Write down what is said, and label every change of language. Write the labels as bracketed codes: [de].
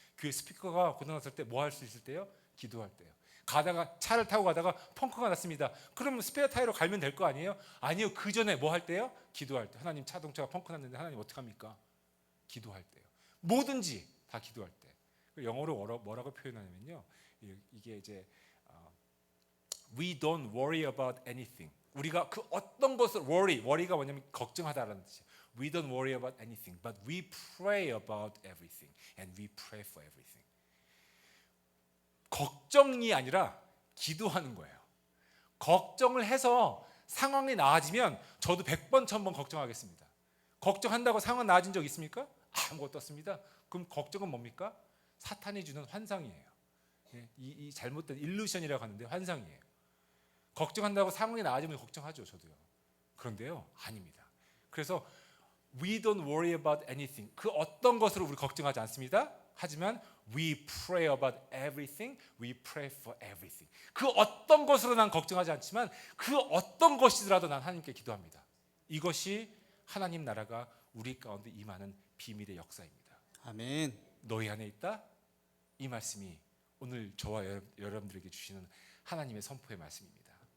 [ko] 교회 스피커가 고장났을 때 뭐 할 수 있을 때요? 기도할 때요. 가다가 차를 타고 가다가 펑크가 났습니다. 그러면 스페어 타이어로 갈면 될 거 아니에요? 아니요. 그 전에 뭐 할 때요? 기도할 때. 하나님 자동차가 펑크 났는데 하나님 어떡합니까? 기도할 때요. 뭐든지 다 기도할 때. 영어로 뭐라고 표현하냐면요. 이게 이제 [en] We don't worry about anything. [ko] 우리가 그 어떤 것을 worry가 뭐냐면 걱정하다라는 뜻이에요. [en] We don't worry about anything, but we pray about everything, and we pray for everything. [ko] 걱정이 아니라 기도하는 거예요. 걱정을 해서 상황이 나아지면 저도 100번 1000번 걱정하겠습니다. 걱정한다고 상황 나아진 적 있습니까? 아무것도 없습니다. 그럼 걱정은 뭡니까? 사탄이 주는 환상이에요. 이 잘못된 일루션이라고 하는데 환상이에요. 걱정한다고 상황이 나아지면 걱정하죠, 저도요. 그런데요, 아닙니다. 그래서 [en] we don't worry about anything. [ko] 그 어떤 것으로 우리 걱정하지 않습니다. 하지만 [en] we pray about everything. We pray for everything. [ko] 그 어떤 것으로 난 걱정하지 않지만 그 어떤 것이더라도 난 하나님께 기도합니다. 이것이 하나님 나라가 우리 가운데 임하는 비밀의 역사입니다. 아멘. 너희 안에 있다? 이 말씀이 오늘 저와 여러분들에게 주시는 하나님의 선포의 말씀입니다.